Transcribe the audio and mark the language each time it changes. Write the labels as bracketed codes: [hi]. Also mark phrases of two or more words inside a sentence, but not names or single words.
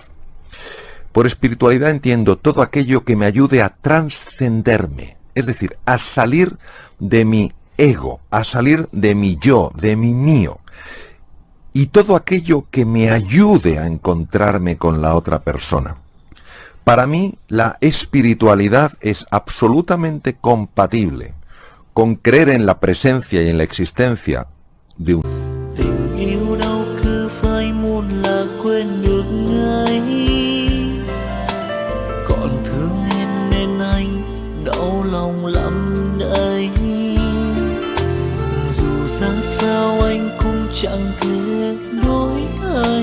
[es] Por espiritualidad entiendo todo aquello que me ayude a trascenderme, es decir, a salir de mi ego, a salir de mi yo, de mi mío. Y todo aquello que me ayude a encontrarme con la otra persona. Para mí, la espiritualidad es absolutamente compatible con creer en la presencia y en la existencia de un... [vi] Tình yêu đâu cứ phải muốn là quên được ngay. Còn thương em nên anh đau lòng lắm đây. Dù ra sao anh cũng chẳng thể đổi thay.